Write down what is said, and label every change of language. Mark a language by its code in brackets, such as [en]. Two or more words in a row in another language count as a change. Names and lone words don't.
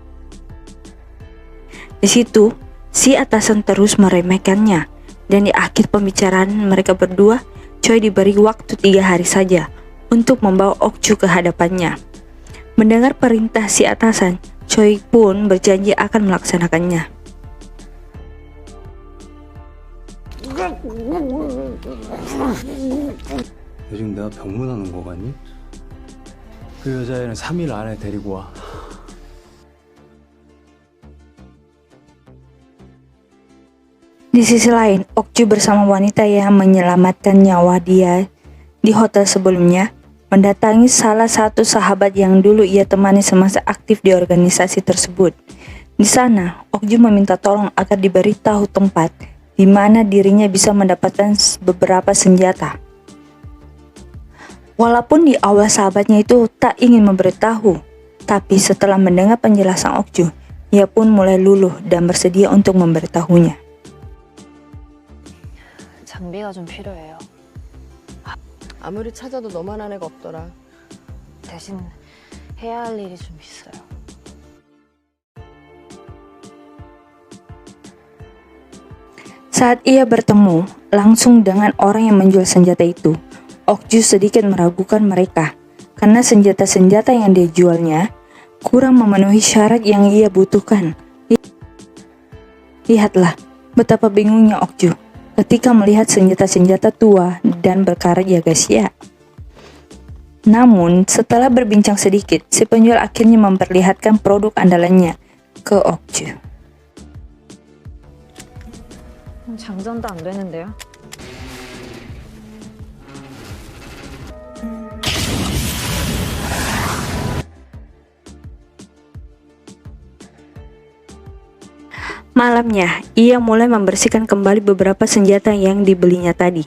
[id] Di situ, si atasan terus meremehkannya, dan di akhir pembicaraan mereka berdua, Choi diberi waktu 3 hari saja untuk membawa Okju ke hadapannya. Mendengar perintah si atasan, Choi pun berjanji akan melaksanakannya. [ko] 요즘 내가 병문안 온 거 같니? 그 여자애는 3일 안에 데리고 와. [id] Di sisi lain, Okju bersama wanita yang menyelamatkan nyawa dia di hotel sebelumnya mendatangi salah satu sahabat yang dulu ia temani semasa aktif di organisasi tersebut. Di sana, Okju meminta tolong agar diberitahu tempat di mana dirinya bisa mendapatkan beberapa senjata. Walaupun di awal sahabatnya itu tak ingin memberitahu, tapi setelah mendengar penjelasan Okju, ia pun mulai luluh dan bersedia untuk memberitahunya. [ko] 장비가 좀 필요해요. 아무리 찾아도 너만한 애가 없더라. 대신 해야 할 일이 좀 있어요. [id] Saat ia bertemu langsung dengan orang yang menjual senjata itu, Okju sedikit meragukan mereka karena senjata-senjata yang dia jualnya kurang memenuhi syarat yang ia butuhkan. Lihatlah betapa bingungnya Okju ketika melihat senjata-senjata tua dan berkarat ya guys ya. Namun setelah berbincang sedikit, si penjual akhirnya memperlihatkan produk andalannya ke Okju. [ko] 장전도 안 되는데요? [id] Malamnya, ia mulai membersihkan kembali beberapa senjata yang dibelinya tadi.